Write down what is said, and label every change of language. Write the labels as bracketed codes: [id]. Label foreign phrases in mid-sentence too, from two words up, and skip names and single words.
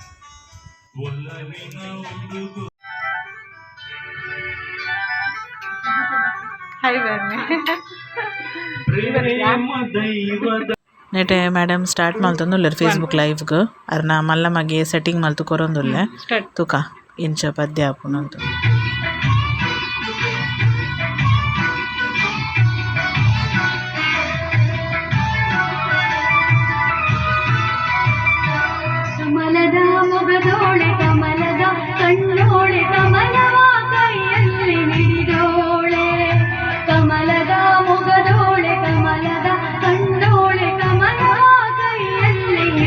[tcy] ನೆಟೆ [en] madam start [tcy] ಮಲ್ತೊಂದುಲ್ಲೆರ್ ಫೇಸ್ಬುಕ್ ಲೈವ್ಗ್ ಅರ್ನ ಮಲ್ಲ ಮಗೆ ಸೆಟ್ಟಿಂಗ್ ಮಲ್ತು ಕೊರೊಂದುಲ್ಲೆ ತುಕ ಎಂಚ ಪದ್ಯ ಆಪುಂಡೊಂದು. [kn] ಕಮಲದ ಮೊಗದೋಳೆ ಕಮಲದ ಕಣ್ಣೋಳೆ ಕಮಲವ ಕೈಯಲ್ಲಿ ಹಿಡಿದೋಳೆ ಕಮಲದ ಮೊಗದೋಳೆ ಕಮಲದ ಕಣ್ಣೋಳೆ ಕಮಲವ ಕೈಯಲ್ಲಿ